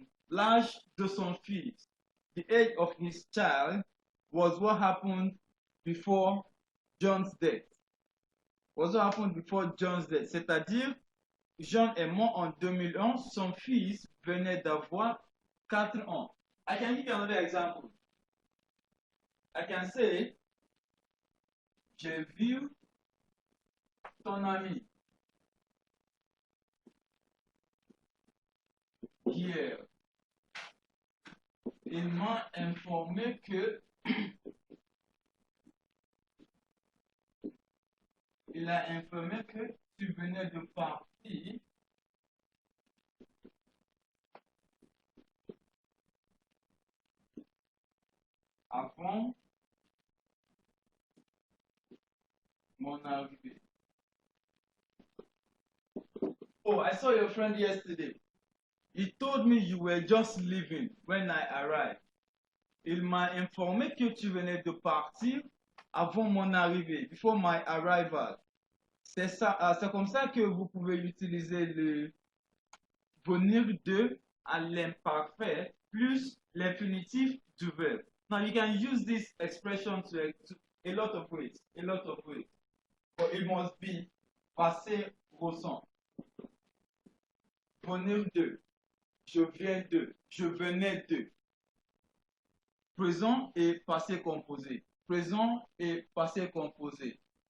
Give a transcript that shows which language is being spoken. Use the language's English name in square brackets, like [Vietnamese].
[French] l'âge de son fils, [English] the age of his child, was what happened before John's death. Was what happened before John's death. [French] C'est-à-dire, John est mort en 2011, son fils venait d'avoir 4 ans. [English] I can give you another example. I can say, [French] j'ai vu ton ami hier. Il m'a informé que il a informé que tu venais de partir avant mon arrivée. [English] Oh, I saw your friend yesterday. He told me you were just leaving when I arrived. [French] Il m'a informé que tu venais de partir avant mon arrivée, [English] before my arrival. [French] C'est ça, c'est comme ça que vous pouvez utiliser le venir de à l'imparfait plus l'infinitif du verbe. [English] Now you can use this expression to a lot of ways, a lot of ways. But it must be [French] passé récent. Venir de, je viens de, je venais de. Présent et passé composé. Présent et passé composé.